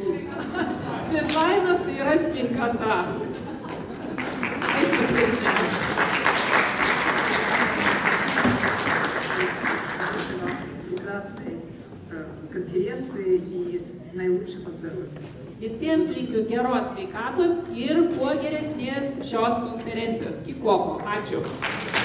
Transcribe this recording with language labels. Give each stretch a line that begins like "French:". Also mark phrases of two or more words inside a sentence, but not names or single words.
Lithuanian: Fidlainas tai yra sveikata.
Russian: Прекрасной конференции и наилучшего здоровья.
Lithuanian: Visiems linkiu geros sveikatos ir kuo geresnės šios konferencijos. Kikoko. Ačiū.